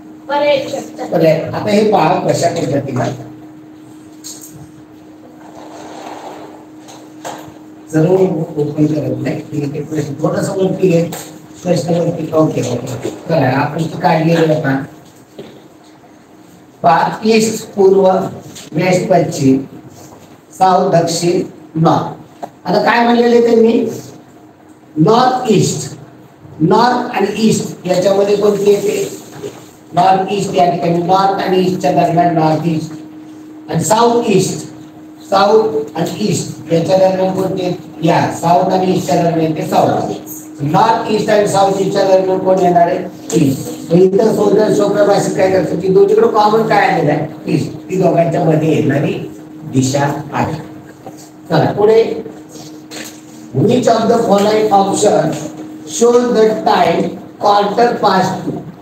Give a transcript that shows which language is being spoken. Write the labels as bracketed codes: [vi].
[mr] आता हे पहा कशा पद्धतीला सर्व ओपन करत नाही. थोडस वरती घे, प्रश्न वरती ओके करा. आपण काढलेलं आता पहा. ईस्ट पूर्व, वेस्ट पश्चिम, साऊथ दक्षिण, नॉर्थ. आता काय म्हणलेले त्यांनी. नॉर्थ ईस्ट, नॉर्थ आणि ईस्ट याच्यामध्ये कोणती येते. नॉर्थ ईस्ट या ठिकाणी नॉर्थ आणि ईस्टच्या दरम्यान नॉर्थ ईस्ट आणि साऊथ ईस्ट, साऊथ आणि ईस्ट याच्या दरम्यान कोणते. या साऊथ आणि ईस्टच्या दरम्यान ते साऊथ. नॉर्थ ईस्ट आणि साऊथ ईस्टच्या दरम्यान कोण येणार आहे. ईस्ट. इतर सोप्या भाषेत काय करतात की दोन्हीकडे कॉमन काय आलेलं आहे. ईस्ट. ती दोघांच्या मध्ये येणारी दिशा आहे. चला पुढे. [en] Which of the following option shows the time quarter past 2.